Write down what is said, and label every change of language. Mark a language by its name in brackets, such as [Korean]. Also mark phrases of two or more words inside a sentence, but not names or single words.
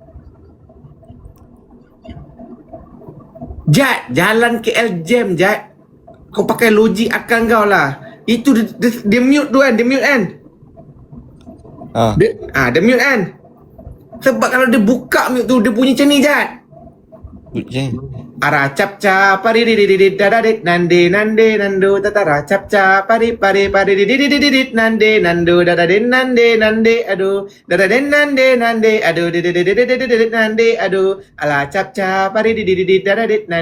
[Malay] Jad, jalan KL jam, Jad. Kau pakai logik akal kau lah. Itu dia mute tu kan, dia mute kan. Dia mute kan. Sebab kalau dia buka mute tu, dia bunyi macam ni, Jad. Ara cap cap pari di dadadit nande nando tatara cap cap pari di nande nando dadadin nande aduh dadadin nande aduh nande aduh ala cap cap pari di dadadit nande